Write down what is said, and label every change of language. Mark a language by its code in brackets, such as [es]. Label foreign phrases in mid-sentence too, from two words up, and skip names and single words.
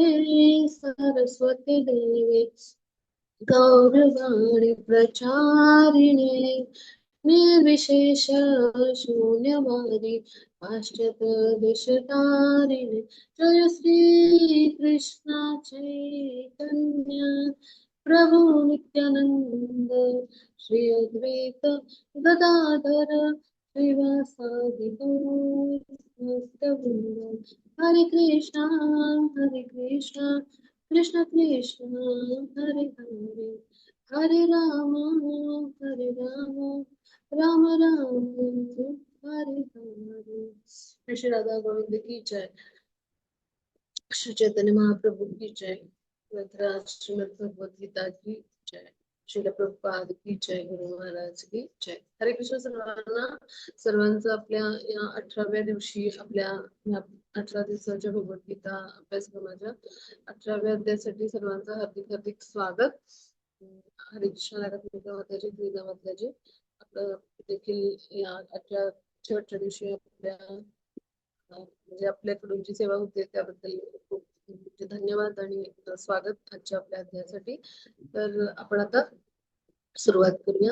[sa] सरस्वती देवे गौरवाणी प्रचारिणे निर्विशेष शून्यवादी पाश्चात देशतारिणे जय श्री कृष्ण चैतन्य प्रभु नित्यानंद श्री अद्वैत गदाधर श्रीवासादि गौरवृंद हरे कृष्णा कृष्ण कृष्ण हरे हरे हरे राम राम राम हरे हरे। [hi] श्री राधा गोविंद की जय। श्री चैतन्य महाप्रभु की जय। ग्रंथराज श्रीमद् भगवद गीता की जय। श्रील प्रभुपाद की जय। गुरु महाराज की जय। [mr] हरे कृष्ण सर्वांना. सर्वांचं आपल्या या 18व्या दिवशी आपल्या 18 दिवसाच्या भगवद्गीता अभ्यासक्रमाच्या 18व्या अध्यायासाठी सर्वांचं हार्दिक हार्दिक स्वागत. हरे कृष्ण माताजी गीता माताजी आपलं देखील या 18 शेवटच्या दिवशी आपल्या म्हणजे आपल्याकडून जी सेवा होते त्याबद्दल खूप धन्यवाद आणि स्वागत आजच्या आपल्या अध्यायासाठी. तर आपण आता सुरुवात करूया.